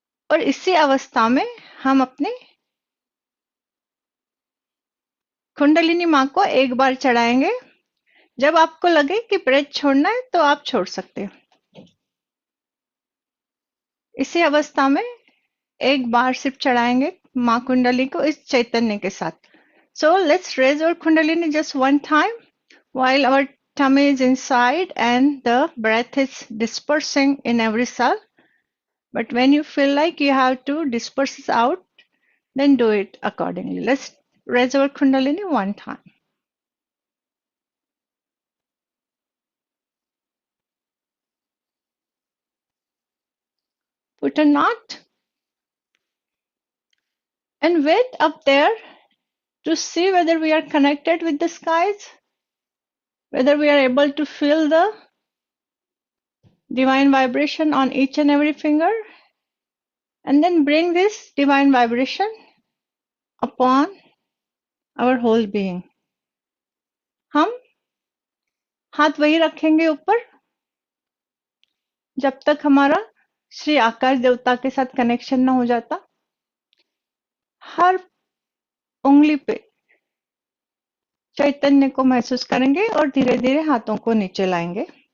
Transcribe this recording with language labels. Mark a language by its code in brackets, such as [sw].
[hi] और इसी अवस्था में हम अपनी कुंडलिनी माँ को एक बार चढ़ाएंगे। जब आपको लगे कि ब्रेथ छोड़ना है तो आप छोड़ सकते हो। इसी अवस्था में एक बार सिर्फ चढ़ाएंगे माँ कुंडली को इस चैतन्य के साथ। [en] So let's raise our kundalini just one time while our tummy is inside and the breath is dispersing in every cell. But when you feel like you have to disperse it out, then do it accordingly. Let's raise our kundalini one time. Put a knot and wait up there to see whether we are connected with the skies, whether we are able to feel the divine vibration on each and every finger, and then bring this divine vibration upon our whole being. [hi] हम हाथ वही रखेंगे ऊपर जब तक हमारा श्री आकाश देवता के साथ कनेक्शन ना हो जाता। हर उंगली पे चैतन्य को महसूस करेंगे और धीरे धीरे हाथों को नीचे लाएंगे।